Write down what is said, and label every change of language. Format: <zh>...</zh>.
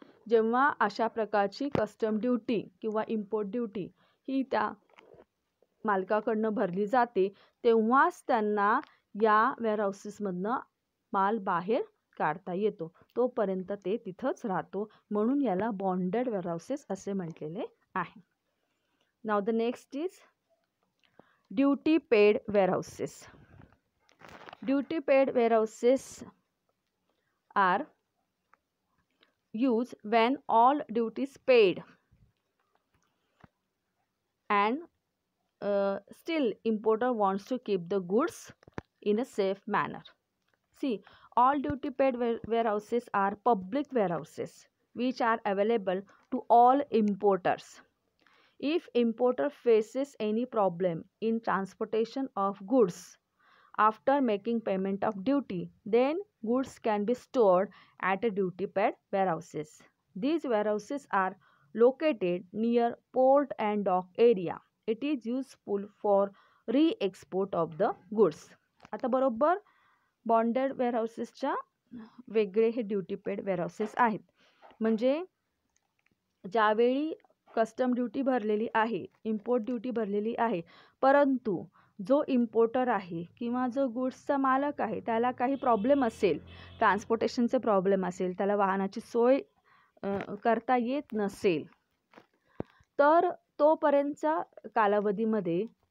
<mr>जेव्हा अशा प्रकारची कस्टम ड्युटी किंवा इम्पोर्ट ड्युटी ही त्या मालकाकडनं भरली जाते तेव्हाच त्यांना या वेअरहाऊसेसमधनं माल बाहेर काढता येतो. तोपर्यंत ते तिथंच राहतो, म्हणून याला बॉन्डेड वेअरहाऊसेस असे म्हटलेले आहे.</mr> <en>Now the next is duty paid warehouses. Duty paid warehouses are used when all duties paid and still importer wants to keep the goods in a safe manner. See, all duty paid warehouses are public warehouses which are available to all importers. If importer faces any problem in transportation of goods after making payment of duty, then goods can be stored at a duty paid warehouses. These warehouses are located near port and dock area. It is useful for re-export of the goods.</en> <mr>आता बरोबर bonded वेअरहाऊसेसच्या वेगळे हे duty paid warehouses आहेत. म्हणजे ज्यावेळी custom duty भरलेली आहे, import duty भरलेली आहे, परंतु जो इम्पोर्टर आहे किंवा जो गुड्सचा मालक आहे त्याला काही प्रॉब्लेम असेल, ट्रान्सपोर्टेशनचे प्रॉब्लेम असेल, त्याला वाहनाची सोय करता येत नसेल, तर तोपर्यंतच्या कालावधीमध्ये</mr>